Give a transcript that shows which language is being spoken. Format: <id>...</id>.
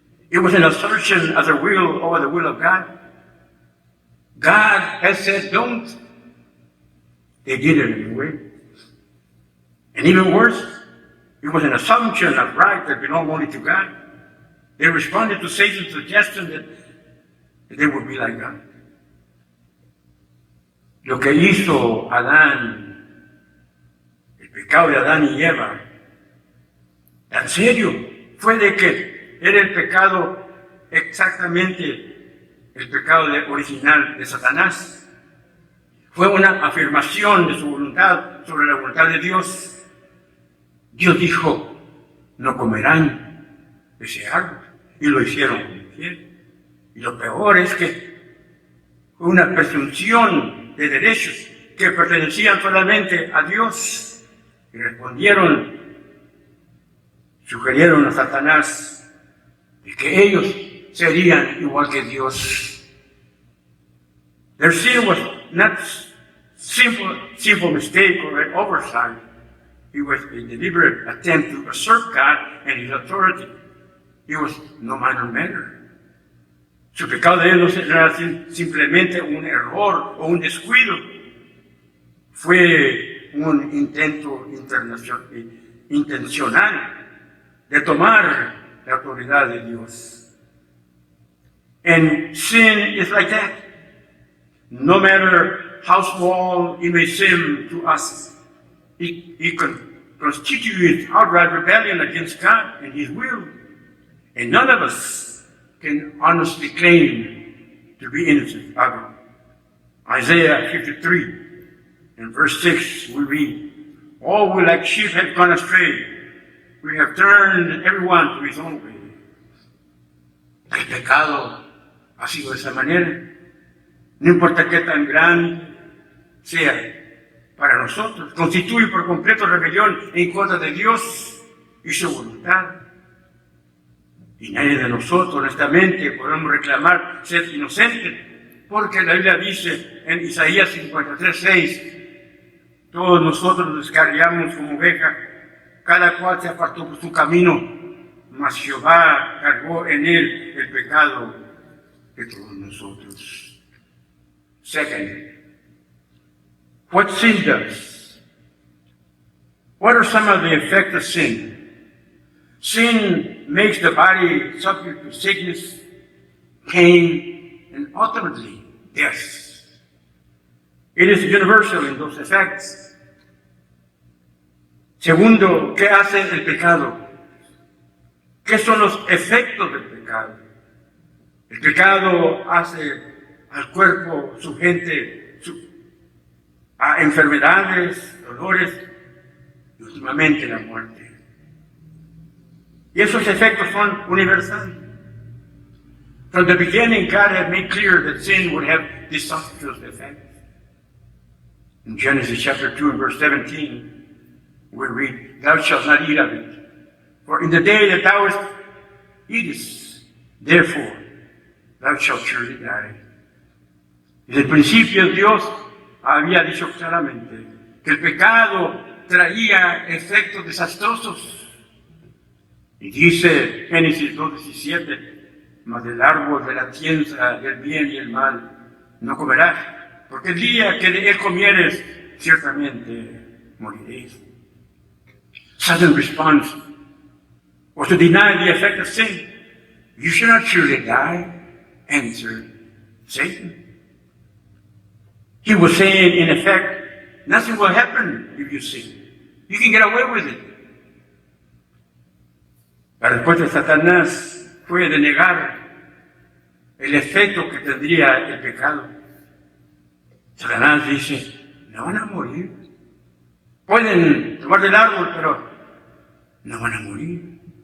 <en>It was an assertion of their will over the will of God. God has said don't. They did it anyway. And even worse, it was an assumption of right that belonged only to God. They responded to Satan's suggestion that they would be like God.</en> <es>Lo que hizo Adán, el pecado de Adán y Eva, tan serio, fue de que era el pecado exactamente el pecado original de Satanás. Fue una afirmación de su voluntad sobre la voluntad de Dios. Dios dijo, no comerán ese árbol, y lo hicieron infiel. Y lo peor es que fue una presunción de derechos que pertenecían solamente a Dios. Y respondieron, sugirieron a Satanás de que ellos serían igual que Dios.</es> <en>Their sin was not simple mistake or an oversight. It was a deliberate attempt to usurp God and His authority. It was no minor matter.</en> <es>Su pecado de ellos no era simplemente un error o un descuido. Fue un intento intencional de tomar la autoridad de Dios.</es> <en>And sin is like that. No matter how small it may seem to us, it constitutes outright rebellion against God and His will. And none of us can honestly claim to be innocent of it. Isaiah 53, in verse 6, we read, all we like sheep have gone astray. We have turned everyone to his own way.</en> <es>El pecado ha sido de esa manera. No importa qué tan grande sea para nosotros, constituye por completo rebelión en contra de Dios y su voluntad. Y nadie de nosotros, honestamente, podemos reclamar ser inocente, porque la Biblia dice en Isaías 53:6, todos nosotros nos descarriamos como oveja, cada cual se apartó por su camino, mas Jehová cargó en él el pecado de todos nosotros.</es> <en>Second, what sin does? What are some of the effects of sin? Sin makes the body subject to sickness, pain, and ultimately death. It is universal in those effects.</en> <es>Segundo, ¿qué hace el pecado? ¿Qué son los efectos del pecado? El pecado hace al cuerpo sujete a enfermedades, dolores y últimamente la muerte. Y esos efectos son universales.</es> <en>From the beginning, God had made clear that sin would have disastrous effects. In Genesis chapter 2 and verse 17, we read, thou shalt not eat of it, for in the day that thou eatest, therefore thou shalt surely die.</en> <es>Desde el principio Dios había dicho claramente que el pecado traía efectos desastrosos. Y dice Génesis 2:17, mas del árbol de la ciencia del bien y el mal no comerás, porque el día que de él comieres, ciertamente moriréis.</es> <en>Satan's response was to deny the effect of sin. You shall not surely die, answered Satan. He was saying, in effect, nothing will happen if you sin. You can get away with it.</en> <es>La respuesta de Satanás fue de negar el efecto que tendría el pecado. Satanás dice, no van a morir. Pueden tomar del árbol, pero no van a morir.</es>